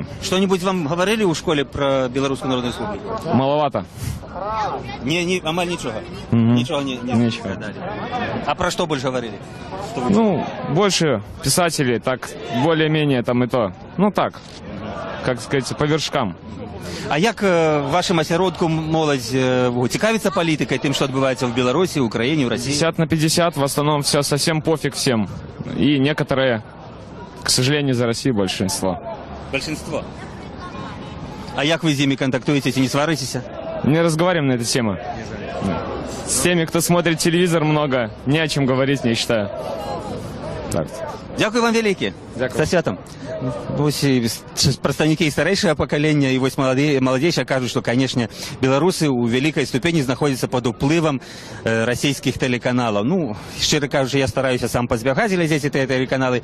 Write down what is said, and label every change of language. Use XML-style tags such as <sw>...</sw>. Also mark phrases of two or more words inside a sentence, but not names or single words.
<ru>Что-нибудь вам говорили у школе про Белорусскую Народную Республику? Маловато. Амаль ничего? Мгм. Ничего не Ничего. сказали. А про что больше говорили? Что вы- Ну, больше писатели, так, более-менее там и то. Ну, так, как сказать, по вершкам.</ru> <uk>А як вашим осередком молодь цікавиться політикою, тим, що відбувається в Білорусі, Україні, в Росії?</uk> <ru>50 на 50, в основном все совсем пофиг всем. И некоторые, к сожалению, за Россию большинство. Большинство.</ru> <uk>А як ви з ними контактуєте, не сваритеся?</uk> <ru>Не разговариваем на эту тему. Да. С теми, кто смотрит телевизор много, не о чем говорить, не считаю. Так.</ru> <uk>Дякую вам велике. Дякую. Со святом. Ось і представники і старейшего покоління, і ось молодейшие кажуть, що, конечно, білоруси у великій ступені знаходяться під впливом російських телеканалів. Ну, щиро кажучи, я стараюся сам позбігати глядіти ці телеканали.</uk>